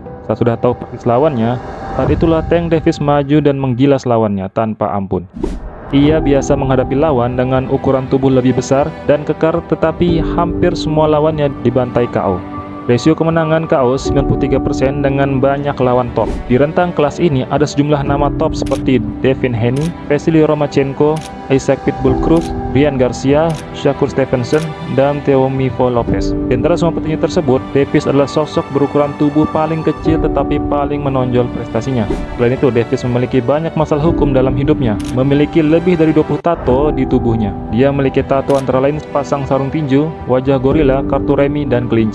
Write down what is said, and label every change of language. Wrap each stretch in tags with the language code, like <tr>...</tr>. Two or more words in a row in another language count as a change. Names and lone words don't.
<id>Saat sudah tahu persis lawannya, saat itulah Tank Davis maju dan menggilas lawannya tanpa ampun. Ia biasa menghadapi lawan dengan ukuran tubuh lebih besar dan kekar, tetapi hampir semua lawannya dibantai KO. Rasio kemenangan KO 93% dengan banyak lawan top. Di rentang kelas ini ada sejumlah nama top seperti Devin Haney, Vasily Lomachenko, Isaac Pitbull Cruz, Ryan Garcia, Shakur Stevenson, dan Teofimo Lopez. Di antara semua petinju tersebut, Davis adalah sosok berukuran tubuh paling kecil tetapi paling menonjol prestasinya. Selain itu, Davis memiliki banyak masalah hukum dalam hidupnya, memiliki lebih dari 20 tato di tubuhnya. Dia memiliki tato antara lain sepasang sarung tinju, wajah gorila, kartu remi, dan kelinci.</id>